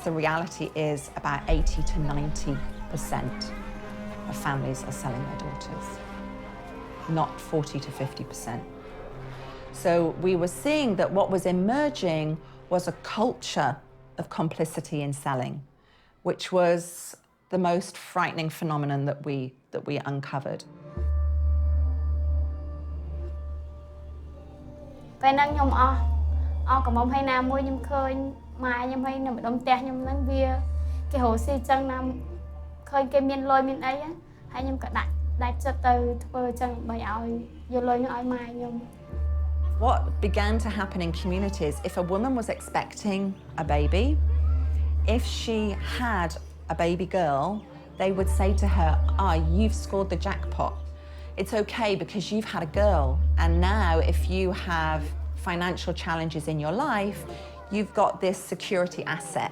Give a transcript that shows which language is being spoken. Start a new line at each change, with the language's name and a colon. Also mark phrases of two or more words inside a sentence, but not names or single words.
English: The reality is about 80 to 90% of families are selling their daughters. not 40 to 50%. So we were seeing that what was emerging was a culture of complicity in selling, which was the most frightening phenomenon that we uncovered.
Khmer: ពេលហ្នឹងខ្ញុំអស់កំមុំហើយណាមួយខ្ញុំឃើញម៉ែខ្ញុំហើយនៅម្ដុំផ្ទះខ្ញុំហ្នឹងវាគេរស់ស៊ីចឹងណាឃើញគេមានលុយមានអីហើយខ្ញុំក៏ដាច់ចិត្តទៅធ្វើចឹងដើម្បីឲ្យយកលុយនោះឲ្យម៉ែខ្ញុំ
English: What began to happen in communities, if a woman was expecting a baby, if she had a baby girl, they would say to her, you've scored the jackpot. It's okay because you've had a girl, and now if you have financial challenges in your life, you've got this security asset.